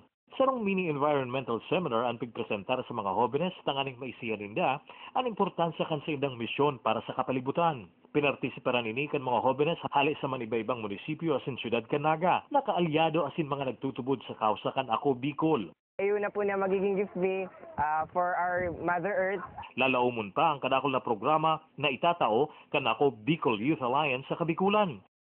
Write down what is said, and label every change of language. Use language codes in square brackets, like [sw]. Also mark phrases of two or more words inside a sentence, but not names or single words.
[bik] Sarong mini environmental seminar ang pigpresentar sa mga hobines tanganing maisiyan ninda ang importansya kan sa indang misyon para sa kapalibutan. Pinartisiparan ini kan mga hobines hali sa maniba-ibang munisipyo asin syudad kan Naga, nakaalyado asin mga nagtutubod sa kausa kan Ako Bicol. [tl] Ayun na po na magiging giveaway [en] for our Mother Earth. [bik] Lalaumon pa ang kadakol na programa na itatao kan Ako Bicol Youth Alliance sa Kabikulan.